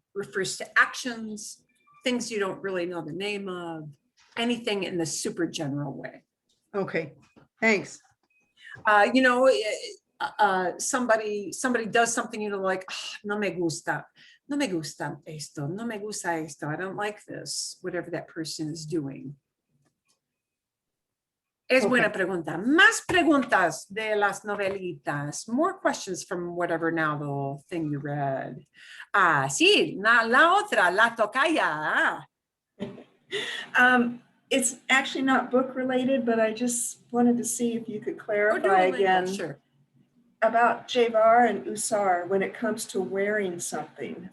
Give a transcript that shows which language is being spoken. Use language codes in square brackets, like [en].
[en] Refers to actions, things you don't really know the name of, anything in the super general way. Okay, thanks. You know, somebody does something, you know, like, oh, [es] no me gusta esto, no me gusta esto, [en] I don't like this, whatever that person is doing. [es] Es buena pregunta. Más preguntas de las novelitas. [en] More questions from whatever novel thing you read. [es] Sí, la otra, la tocaya. [en] It's actually not book related, but I just wanted to see if you could clarify again about Javar and Usar when it comes to wearing something.